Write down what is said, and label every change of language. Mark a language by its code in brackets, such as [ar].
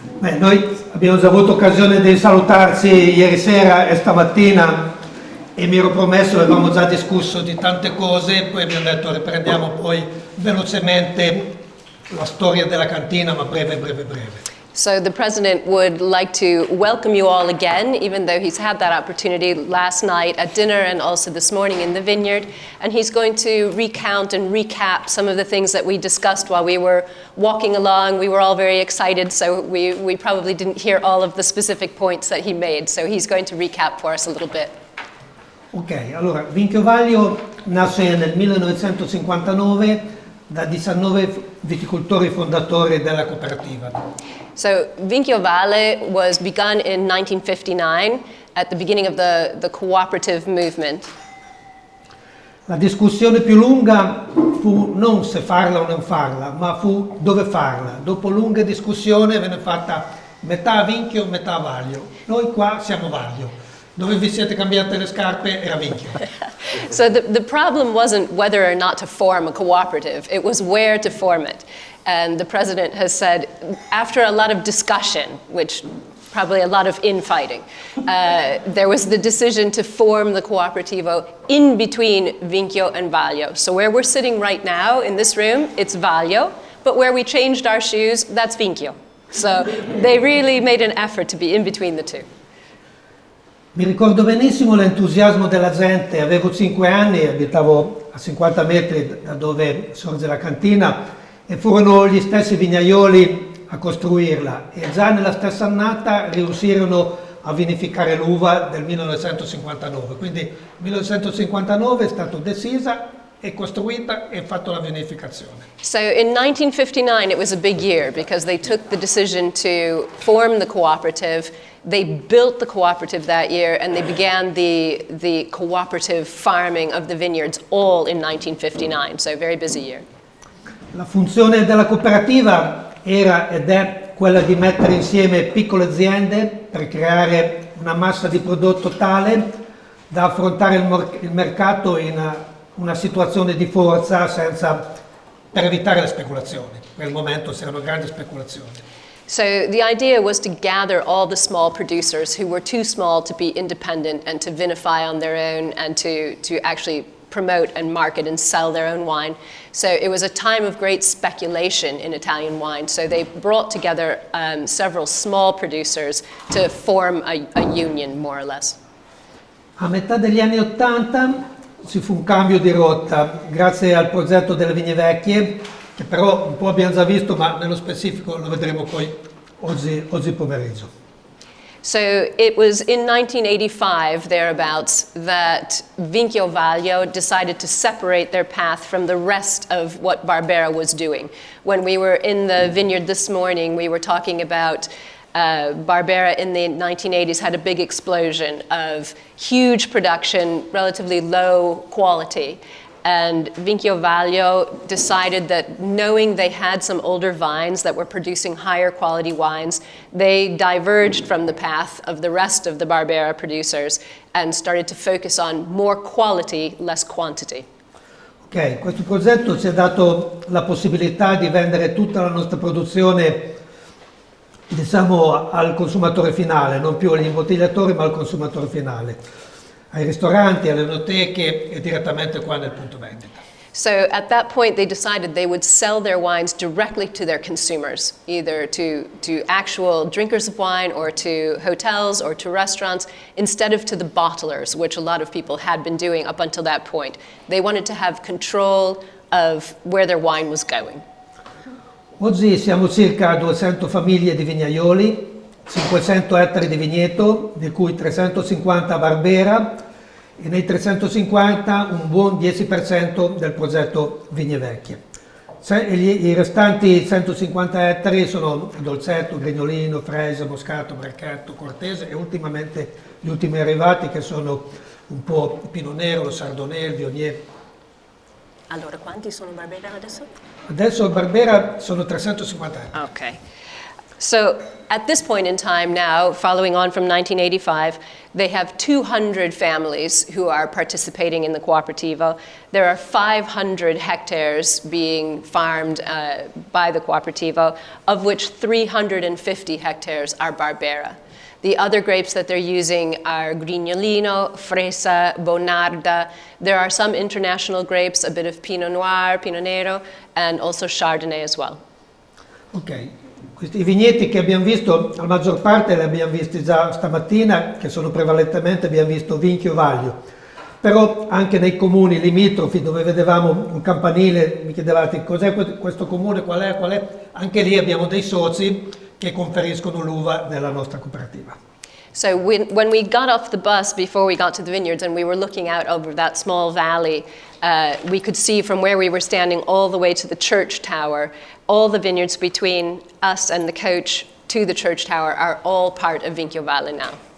[it] Beh, noi abbiamo già avuto occasione di salutarci ieri sera e stamattina e mi ero promesso, avevamo già discusso di tante cose, poi abbiamo detto riprendiamo poi velocemente la storia della cantina, ma breve. [en] So the president would like to welcome you all again, even though he's had that opportunity last night at dinner and also this morning in the vineyard. And he's going to recount and recap some of the things that we discussed while we were walking along. We were all very excited, so we probably didn't hear all of the specific points that he made. So he's going to recap for us a little bit. [it] Ok, allora Vinchio Vaglio nasce nel 1959 da 19 viticoltori fondatori della cooperativa. [en] So Vinchio Vaglio was begun in 1959 at the beginning of the cooperative movement. [it] La discussione più lunga fu non se farla o non farla, ma fu dove farla. Dopo lunga discussione venne fatta metà Vinchio, metà Vaglio. Noi qua siamo Vaglio. Dove vi siete cambiate le scarpe era Vinchio. [en] So the problem wasn't whether or not to form a cooperative, it was where to form it. And the president has said, after a lot of discussion, which probably a lot of infighting, there was the decision to form the cooperativo in between Vinchio and Vaglio. So where we're sitting right now in this room, it's Vaglio, but where we changed our shoes, that's Vinchio. So they really made an effort to be in between the two. [it] Mi ricordo benissimo l'entusiasmo della gente, avevo 5 anni, abitavo a 50 metri da dove sorge la cantina e furono gli stessi vignaioli a costruirla e già nella stessa annata riuscirono a vinificare l'uva del 1959, quindi nel 1959 è stata decisa e costruita e fatto la vinificazione. [en] So in 1959 it was a big year because they took the decision to form the cooperative. They built the cooperative that year and they began the cooperative farming of the vineyards all in 1959, so a very busy year. [it] La funzione della cooperativa era ed è quella di mettere insieme piccole aziende per creare una massa di prodotto tale da affrontare il mercato in una situazione di forza per evitare le speculazioni. Per il momento c'erano grandi speculazioni. [en] So the idea was to gather all the small producers who were too small to be independent and to vinify on their own and to actually promote and market and sell their own wine. So it was a time of great speculation in Italian wine. So they brought together several small producers to form a union, more or less. [it] A metà degli anni '80 ci fu un cambio di rotta grazie al progetto delle Vigne Vecchie, che però un po' abbiamo già visto, ma nello specifico lo vedremo poi oggi pomeriggio. [en] So it was in 1985, thereabouts, that Vinchio Vaglio decided to separate their path from the rest of what Barbera was doing. When we were in the vineyard this morning, we were talking about Barbera in the 1980s had a big explosion of huge production, relatively low quality. And Vinchio Vaglio decided that knowing they had some older vines that were producing higher quality wines, they diverged from the path of the rest of the Barbera producers and started to focus on more quality, less quantity. [it] Ok, questo progetto ci ha dato la possibilità di vendere tutta la nostra produzione, diciamo, al consumatore finale, non più agli imbottigliatori ma al consumatore finale, ai ristoranti, alle enoteche e direttamente qua nel punto vendita. [en] So at that point they decided they would sell their wines directly to their consumers, either to actual drinkers of wine or to hotels or to restaurants, instead of to the bottlers, which a lot of people had been doing up until that point. They wanted to have control of where their wine was going. [it] Oggi siamo circa 200 famiglie di vignaioli, 500 ettari di vigneto, di cui 350 a Barbera, e nei 350 un buon 10% del progetto Vigne Vecchie. I restanti 150 ettari sono Dolcetto, Grignolino, Fresia, Moscato, Bracchetto, Cortese e ultimamente gli ultimi arrivati che sono un po' Pinot Nero, lo Chardonnay, il Viognier. Allora, quanti sono Barbera adesso? Adesso a Barbera sono 350 ettari. Ok. [en] So at this point in time now, following on from 1985, they have 200 families who are participating in the Cooperativo. There are 500 hectares being farmed by the Cooperativo, of which 350 hectares are Barbera. The other grapes that they're using are Grignolino, Fresa, Bonarda. There are some international grapes, a bit of Pinot Noir, Pinot Nero, and also Chardonnay as well. [it] Ok, questi vigneti che abbiamo visto, la maggior parte li abbiamo visti già stamattina, che sono prevalentemente, abbiamo visto Vinchio Vaglio, però anche nei comuni limitrofi dove vedevamo un campanile, mi chiedevate cos'è questo comune, qual è, anche lì abbiamo dei soci che conferiscono l'uva nella nostra cooperativa. [en] So when we got off the bus before we got to the vineyards and we were looking out over that small valley, we could see from where we were standing all the way to the church tower, all the vineyards between us and the coach to the church tower are all part of Vinchio Vaglio now.